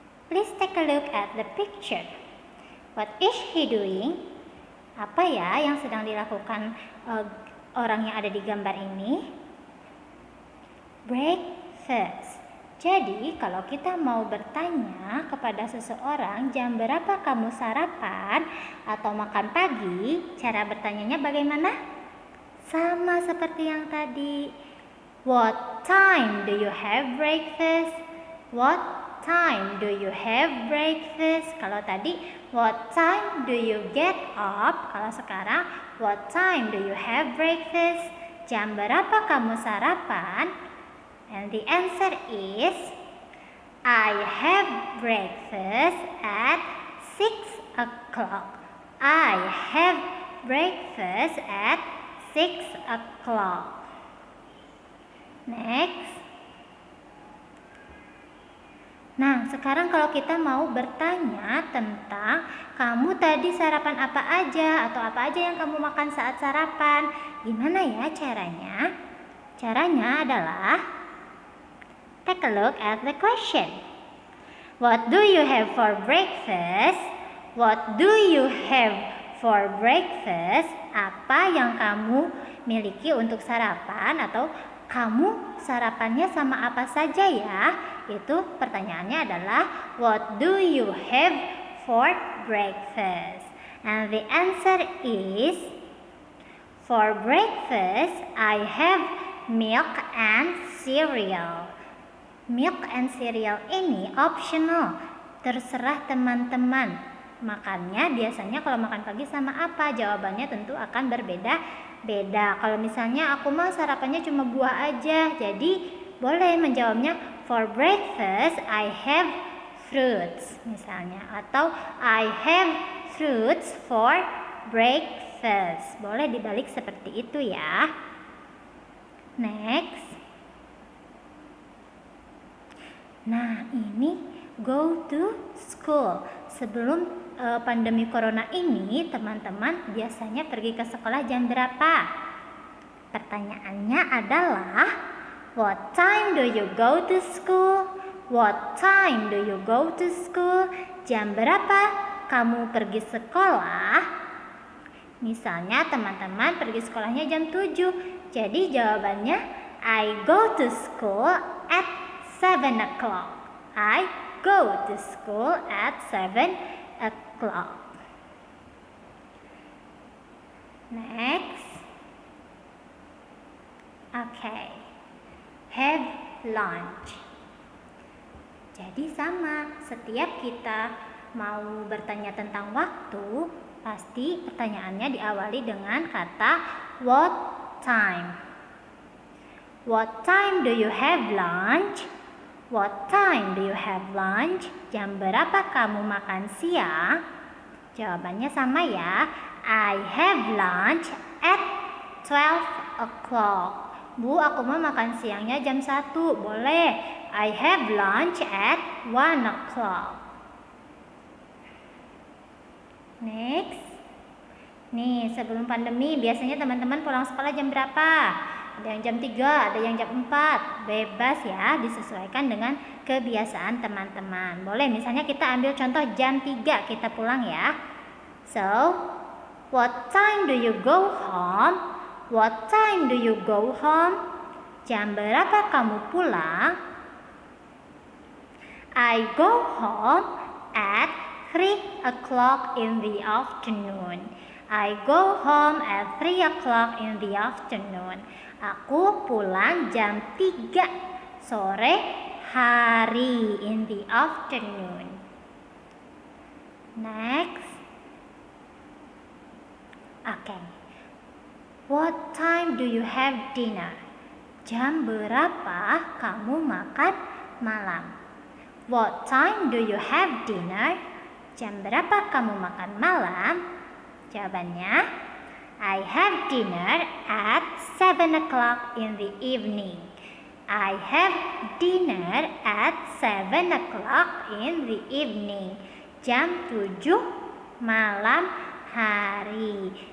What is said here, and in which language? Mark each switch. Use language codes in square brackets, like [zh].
[en] Please take a look at the picture. What is he doing? [id] Apa ya yang sedang dilakukan orang yang ada di gambar ini? Breakfast. Jadi kalau kita mau bertanya kepada seseorang jam berapa kamu sarapan atau makan pagi, cara bertanyanya bagaimana? Sama seperti yang tadi. [en] What time do you have breakfast? What time do you have breakfast? [id] Kalau tadi, [en] what time do you get up? [id] Kalau sekarang, [en] what time do you have breakfast? [id] Jam berapa kamu sarapan? [en] And the answer is, I have breakfast at 6 o'clock. I have breakfast at 6 o'clock. Next. [id] Nah, sekarang kalau kita mau bertanya tentang kamu tadi sarapan apa aja atau apa aja yang kamu makan saat sarapan, gimana ya caranya? Caranya adalah [en] take a look at the question. What do you have for breakfast? What do you have for breakfast? [id] Apa yang kamu miliki untuk sarapan, atau kamu sarapannya sama apa saja ya? Itu pertanyaannya adalah [en] what do you have for breakfast? And the answer is for breakfast I have milk and cereal. Milk and cereal [id] ini optional, terserah teman-teman. Makannya biasanya kalau makan pagi sama apa? Jawabannya tentu akan berbeda-beda. Kalau misalnya aku mau sarapannya cuma buah aja, jadi boleh menjawabnya [en] for breakfast I have fruits [id] misalnya, atau [en] I have fruits for breakfast. [id] Boleh dibalik seperti itu ya. [en] Next. [id] Nah, ini [en] go to school. [id] Sebelum pandemi corona ini, teman-teman biasanya pergi ke sekolah jam berapa? Pertanyaannya adalah [en] what time do you go to school? What time do you go to school? [id] Jam berapa kamu pergi sekolah? Misalnya teman-teman pergi sekolahnya jam 7. Jadi jawabannya [en] I go to school at 7 o'clock. I go to school at 7 o'clock. Next. Okay. Have lunch. [id] Jadi sama, setiap kita mau bertanya tentang waktu, pasti pertanyaannya diawali dengan kata [en] what time. What time do you have lunch? What time do you have lunch? [id] Jam berapa kamu makan siang? Jawabannya sama ya. [en] I have lunch at 12 o'clock. [id] Bu, aku mau makan siangnya jam 1. Boleh. [en] I have lunch at 1 o'clock. [id] Next. Nih, sebelum pandemi biasanya teman-teman pulang sekolah jam berapa? Ada yang jam 3, ada yang jam 4. Bebas ya, disesuaikan dengan kebiasaan teman-teman. Boleh, misalnya kita ambil contoh jam 3 kita pulang ya. [en] So, what time do you go home? What time do you go home? [id] Jam berapa kamu pulang? [en] I go home at 3 o'clock in the afternoon. I go home at 3 o'clock in the afternoon. [id] Aku pulang jam 3 sore hari, [en] in the afternoon. [id] Next. [en] Okay. What time do you have dinner? [id] Jam berapa kamu makan malam? [en] What time do you have dinner? [id] Jam berapa kamu makan malam? [en] Jawabannya, I have dinner at 7 o'clock in the evening. I have dinner at 7 o'clock in the evening. [id] Jam 7 malam hari.